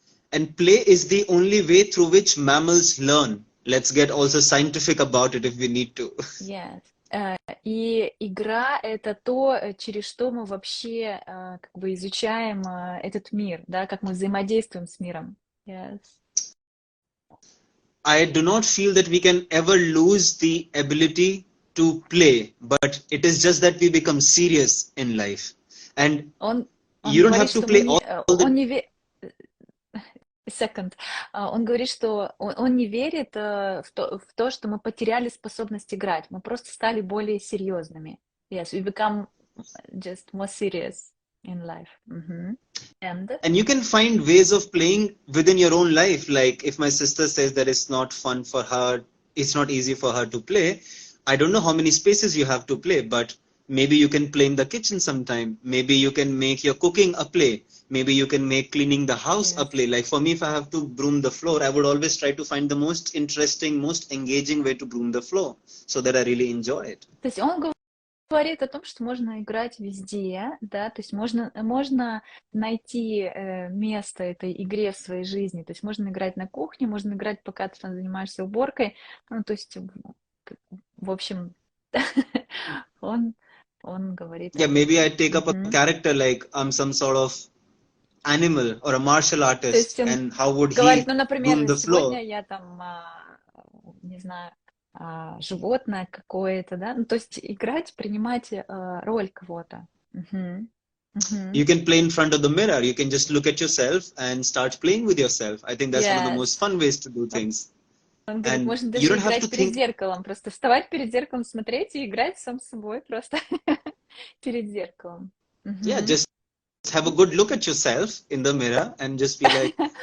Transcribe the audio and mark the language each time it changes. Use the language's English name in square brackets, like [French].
[English] And play is the only way through which mammals learn. Let's get also scientific about it if we need to. Yes. [Russian] И игра — это то, через что мы вообще как бы изучаем этот мир, да, как мы взаимодействуем с миром. [English] Yes. I do not feel that we can ever lose the ability to play, but it is just that we become serious in life. And you don't have to play all the... [Russian] Он говорит, что он не верит в то, что мы потеряли способность играть. Мы просто стали более серьезными. [English] Yes, we become just more serious in life. And you can find ways of playing within your own life. Like if my sister says that it's not fun for her, it's not easy for her to play. I don't know how many spaces you have to play, but maybe you can play in the kitchen sometime. Maybe you can make your cooking a play. Maybe you can make cleaning the house a play. Like for me, if I have to broom the floor, I would always try to find the most interesting, most engaging way to broom the floor so that I really enjoy it. [Russian] То есть он говорит о том, что можно играть везде, да, то есть можно найти место этой игре в своей жизни. То есть можно играть на кухне, можно играть, пока ты там занимаешься уборкой. Ну, то есть, в общем, он говорит... [English] Yeah, maybe I take up a character like I'm some sort of animal or a martial artist, and how would [Russian] говорит, [English] he [Russian] ну, например, [English] broom the floor? [Russian] Сегодня я там, не знаю, животное какое-то, да, ну, то есть играть, принимать роль кого-то. [English] You can play in front of the mirror. You can just look at yourself and start playing with yourself. I think that's one of the most fun ways to do things. [Russian] Он говорит, можно даже играть перед зеркалом, просто вставать перед зеркалом, смотреть и играть сам с собой просто перед зеркалом. [English] Yeah, just have a good look at yourself in the mirror and just be like,